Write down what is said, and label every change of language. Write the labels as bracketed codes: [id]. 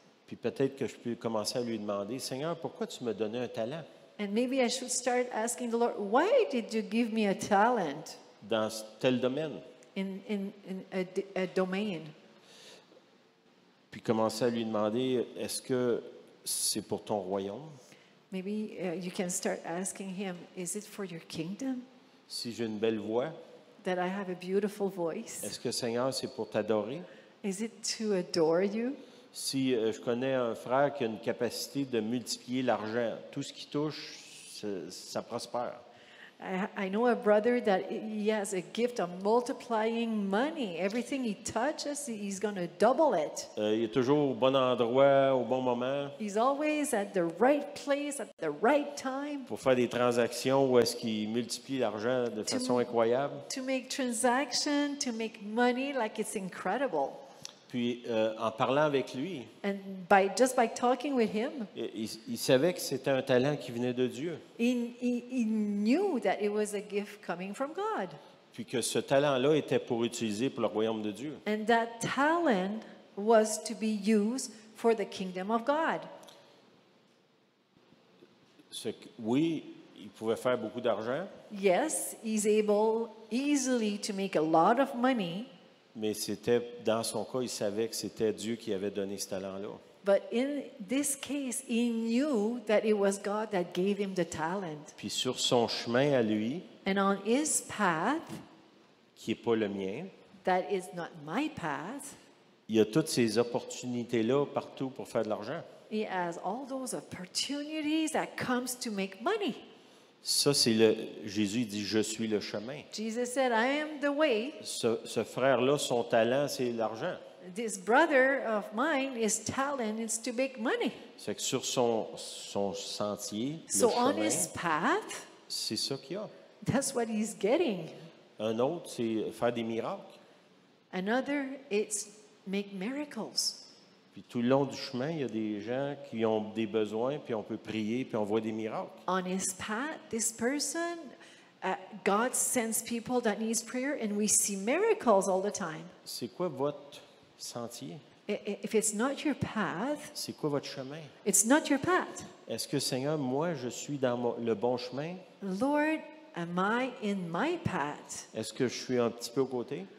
[fr] Puis peut-être que je peux commencer à lui demander, Seigneur, pourquoi tu m'as donné un talent [en] And maybe I should start asking the Lord, why did you give me a talent [fr] dans tel domaine? [en] in a domain? [fr] Puis commencer à lui demander, est-ce que c'est pour ton royaume? [en] Maybe you can start asking him, is it for your kingdom [fr] Si j'ai une belle voix, [en] that I have a beautiful voice? [fr] est-ce que Seigneur, c'est pour t'adorer? [en] Is it to adore you? [fr] Si je connais un frère qui a une capacité de multiplier l'argent, tout ce qui touche, ça prospère. [en] I know a brother that he has a gift of multiplying money. Everything he touches, he's going to double it. [fr] Il est toujours au bon endroit, au bon moment, [en] He's always at the right place at the right time [fr] pour faire des transactions où est-ce qu'il multiplie l'argent de façon incroyable. [en] to make transaction, to make money like it's incredible. [fr] Puis, en parlant avec lui, [en] And just by talking with him, [fr] il savait que c'était un talent qui venait de Dieu. [en] he knew that it was a gift coming from God. [fr] Puis que ce talent-là était pour utiliser pour le royaume de Dieu. [en] And that talent was to be used for the kingdom of God. [fr] Oui, il pouvait faire beaucoup d'argent, [en] Yes, he's able easily to make a lot of money, [fr] mais c'était, dans son cas, il savait que c'était Dieu qui avait donné ce talent-là. [en] but in this case, he knew that it was God that gave him the talent. [fr] Puis sur son chemin à lui, [en] And on his path, [fr] qui n'est pas le mien, [en] that is not my path, [fr] il y a toutes ces opportunités-là partout pour faire de l'argent. [en] he has all those opportunities that comes to make money. [fr] Ça, Jésus dit, je suis le chemin. [en] Jesus said, I am the way. [fr] Ce frère-là, son talent, c'est l'argent. [en] This brother of mine, his talent is to make money. [fr] C'est que sur son sentier, le [en] So on [fr] chemin, [en] his path, [fr] c'est ça qu'il y a. [en] that's what he's getting. [fr] Un autre, c'est faire des miracles. [en] Another, it's make miracles. [fr] Puis tout le long du chemin, il y a des gens qui ont des besoins, puis on peut prier, puis on voit des miracles. [en] On his path, this person, God sends people that needs prayer, and we see miracles all the time. [fr] C'est quoi votre sentier? [en] If it's not your path, [fr] C'est quoi votre chemin? [en] it's not your path. [fr] Est-ce que, Seigneur, moi, je suis dans le bon chemin? [en] Lord, am I in my path? [fr] Est-ce que je suis un petit peu aux côtés?